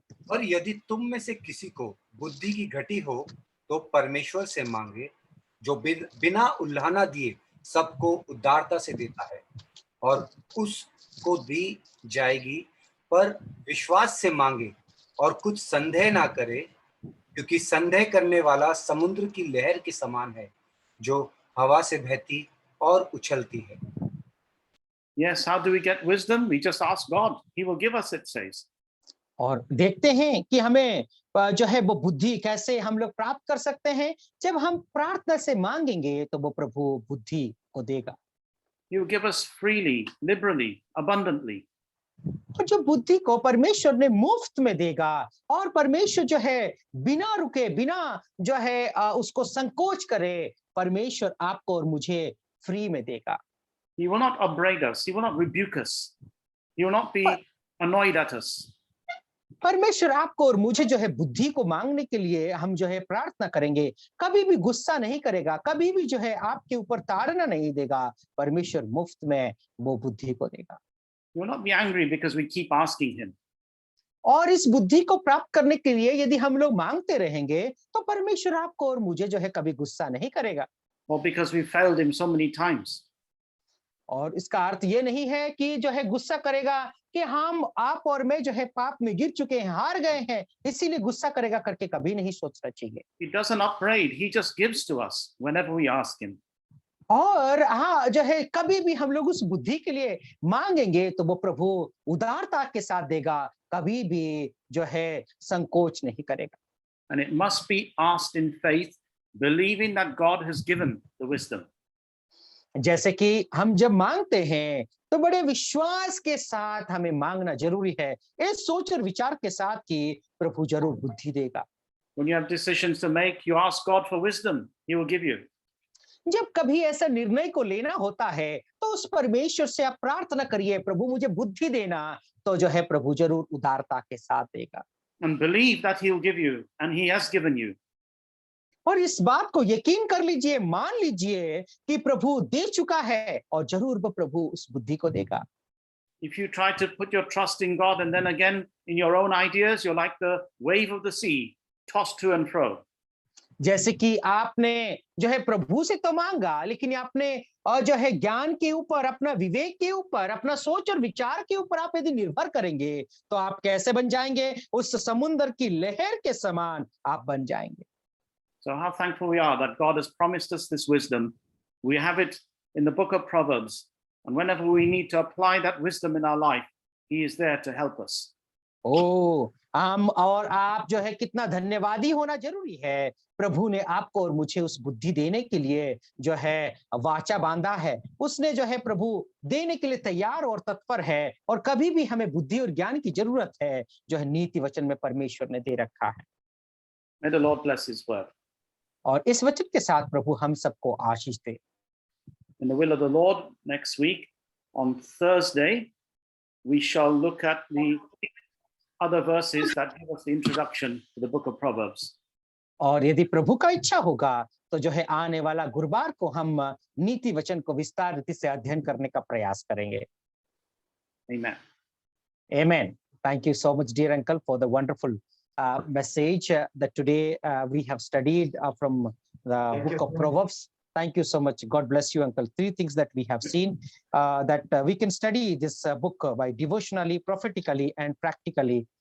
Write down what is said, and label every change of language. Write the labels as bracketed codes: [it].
[hi] और यदि तुम में से किसी को बुद्धि की घटी हो तो परमेश्वर से मांगे, जो बिना उल्हाना दिए सबको उदारता से देता है, और उसको दी जाएगी, पर विश्वास से मांगे और कुछ संदेह ना करे, क्योंकि संदेह करने वाला समुद्र की लहर के समान है, जो हवा से बहती और उछलती है। [en] Yes, how do we get wisdom? We just ask God. He will give us, it says. [hi] और देखते हैं कि हमें जो है वो बुद्धि कैसे हम लोग प्राप्त कर सकते हैं। जब हम प्रार्थना से मांगेंगे तो वो प्रभु बुद्धि को देगा। [en] He will give us freely, liberally, abundantly. [hi] और जो बुद्धि को परमेश्वर ने मुफ्त में देगा, और परमेश्वर जो है बिना रुके, बिना जो है उसको संकोच करे, परमेश्वर आपको और मुझे फ्री में देगा। [en] He will not upbraid us. He will not rebuke us. He will not be annoyed at us. [hi] परमेश्वर आपको और मुझे जो है बुद्धि को मांगने के लिए हम जो है प्रार्थना करेंगे, कभी भी गुस्सा नहीं करेगा, कभी भी जो है आपके ऊपर ताड़ना नहीं देगा। परमेश्वर मुफ्त में वो बुद्धि को देगा। [en] He will not be angry because we keep asking him. [hi] और इस बुद्धि को प्राप्त करने के लिए यदि हम लोग मांगते रहेंगे, तो परमेश्वर आपको और मुझे जो है कभी गुस्सा नहीं करेगा। [en] Or because we failed him so many times. [hi] और इसका अर्थ ये नहीं है कि जो है गुस्सा करेगा कि हम, आप और मैं जो है पाप में गिर चुके हैं, हार गए हैं, इसीलिए गुस्सा करेगा करके कभी नहीं सोचना चाहिए। [en] He doesn't upbraid. He just gives to us whenever we ask him. [hi] और हाँ, जो है कभी भी हम लोग उस बुद्धि के लिए मांगेंगे तो वो प्रभु उदारता के साथ देगा, कभी भी जो है संकोच नहीं करेगा। [en] And it must be asked in faith, believing that God has given the wisdom. [hi] जैसे कि हम जब मांगते हैं तो बड़े विश्वास के साथ हमें मांगना जरूरी है, इस सोच और विचार के साथ कि प्रभु जरूर बुद्धि देगा। [en] When you have decisions to make, you ask God for wisdom. He will give you. [hi] जब कभी ऐसा निर्णय को लेना होता है तो उस परमेश्वर से आप प्रार्थना करिए, प्रभु मुझे बुद्धि देना, तो जो है प्रभु जरूर उदारता के साथ देगा। [en] And believe that he will give you, and he has given you. [hi] और इस बात को यकीन कर लीजिए, मान लीजिए कि प्रभु दे चुका है और जरूर वो प्रभु उस बुद्धि को देगा। [en] If you try to put your trust in God and then again in your own ideas, you're like the wave of the sea, tossed to and fro. [hi] जैसे कि आपने जो है प्रभु से तो मांगा, लेकिन आपने जो है ज्ञान के ऊपर, अपना विवेक के ऊपर, अपना सोच और विचार के ऊपर आप यदि निर्भर करेंगे तो आप कैसे बन जाएंगे? उस समुद्र की लहर के समान आप बन जाएंगे। [en] So how thankful we are that God has promised us this wisdom. We have it in the book of Proverbs. And whenever we need to apply that wisdom in our life, he is there to help us. [hi] ओ, हम और आप जो है कितना धन्यवादी होना जरूरी है। प्रभु ने आपको और मुझे उस बुद्धि देने के लिए जो है वाचा बांधा है, उसने जो है प्रभु देने के लिए तैयार और तत्पर है, और कभी भी हमें बुद्धि और ज्ञान की जरूरत है जो है नीति वचन में परमेश्वर ने दे रखा है। [en] May the Lord bless his word. [hi] और इस वचन के साथ प्रभु हम सबको आशीष दे। [en] In the will of the Lord, next week on Thursday, we shall look at the other verses that give us the introduction to the book of Proverbs. [hi] और यदि प्रभु का इच्छा होगा तो जो है आने वाला गुरुवार को हम नीति वचन को विस्तार रीति से अध्ययन करने का प्रयास करेंगे। [en] Amen. Amen. Thank you so much, dear uncle, for the wonderful message that today we have studied from the book of Proverbs. Thank you so much. God bless you, uncle. Three things that we have seen that we can study this book by devotionally, prophetically, and practically.